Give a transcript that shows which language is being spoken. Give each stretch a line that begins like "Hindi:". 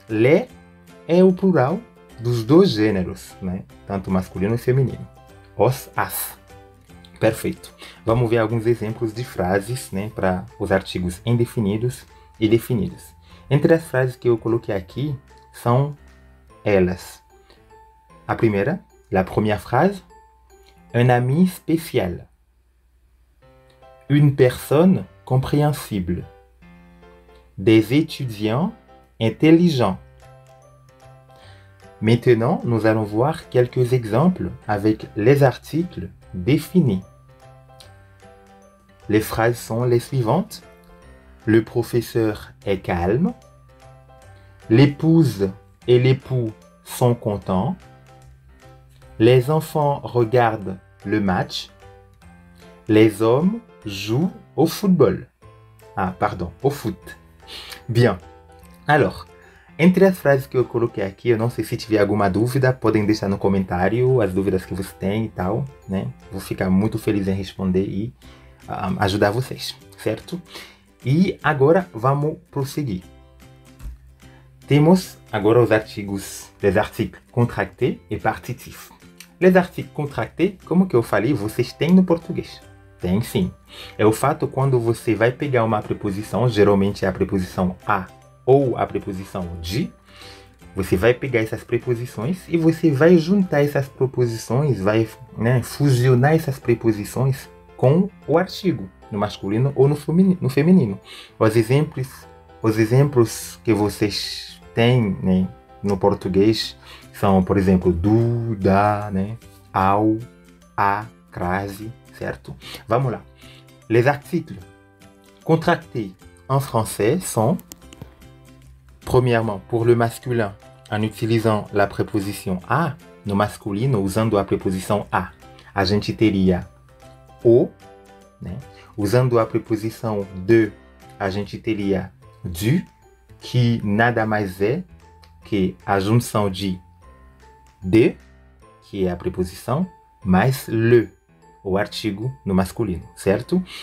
Portuguese: Les é o plural dos dois gêneros, né? Tanto masculino e feminino. Os, as. Perfeito. Vamos ver alguns exemplos de frases, né, para os artigos indefinidos e definidos. Entre as frases que eu coloquei aqui são elas. A primeira,
French: la première phrase, un ami spécial. Une personne compréhensible. Des étudiants intelligents. Maintenant, nous allons voir quelques exemples avec les articles définis. Les phrases sont les suivantes. Le professeur est calme. L'épouse et l'époux sont contents. Les enfants regardent le match. Les hommes jouent au football. Ah, pardon, au foot. Bien.
Portuguese: Alors, entre as frases que eu coloquei aqui, eu não sei se tiver alguma dúvida, podem deixar no comentário as dúvidas que você tem e tal, né? Vou ficar muito feliz em responder e ajudar vocês, certo? E agora vamos prosseguir. Temos agora os artigos,
French: les articles contractés
Portuguese: e partitifs. Les articles contractés, como que eu falei, vocês têm no português. Tem sim. É o fato quando você vai pegar uma preposição, geralmente é a preposição a ou a preposição de, você vai pegar essas preposições e você vai juntar essas preposições, vai fusionar essas preposições com o artigo, no masculino ou no feminino. Os exemplos que vocês têm, né, no português são, por exemplo, do, da, né, ao, a, crase, certo? Vamos lá.
French: Les articles contractés en français sont, premièrement, pour le masculin, en utilisant la préposition a,
Portuguese: no masculino, usando a preposição a gente teria o, né? Usando a preposição de, a gente teria du, que nada mais é que a junção de, que é a preposição, mais le, o artigo no masculino, certo?